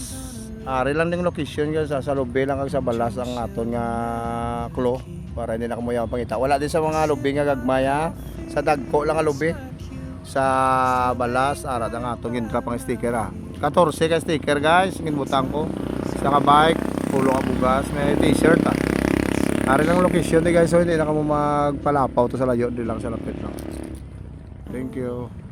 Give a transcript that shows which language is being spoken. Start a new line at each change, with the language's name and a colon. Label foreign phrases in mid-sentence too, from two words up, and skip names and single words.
Hiligaynon: Ari lang ding location, guys, sa Lube lang kag sa Balas ang aton nga klo para hindi na kamuya pangita. Wala din sa mga Lube nga gagmaya. Sa Dagko lang ang Lube. Sa Balas ara ang aton gin-drop ang sticker, 14 ka sticker, guys, ginbutang ko. Sa ka bike, pulo ka bugas, may t-shirt, Ari lang location guys, so hindi na ka mo magpalapaw to sa layo, di lang sa lapit lang.
English: Thank you.